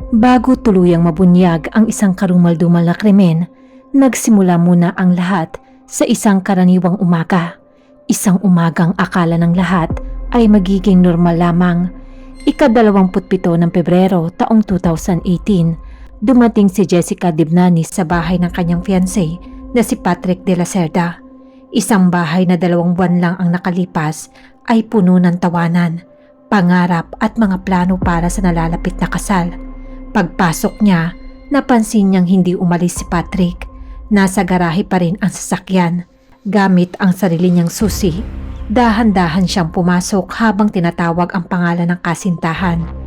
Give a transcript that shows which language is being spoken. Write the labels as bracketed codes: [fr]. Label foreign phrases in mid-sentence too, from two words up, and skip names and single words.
[tl] Bago tuluyang mabunyag ang isang karumal-dumal na krimen, nagsimula muna ang lahat sa isang karaniwang umaga. Isang umagang akala ng lahat ay magiging normal lamang. Ika-27 ng Pebrero taong 2018, dumating si Jessica Dibnani sa bahay ng kanyang fiancé na si Patrick de la Cerda. Isang bahay na 2 buwan lang ang nakalipas ay puno ng tawanan, pangarap at mga plano para sa nalalapit na kasal. Pagpasok niya, napansin niyang hindi umalis si Patrick. Nasa garahe pa rin ang sasakyan. Gamit ang sarili niyang susi, dahan-dahan siyang pumasok habang tinatawag ang pangalan ng kasintahan.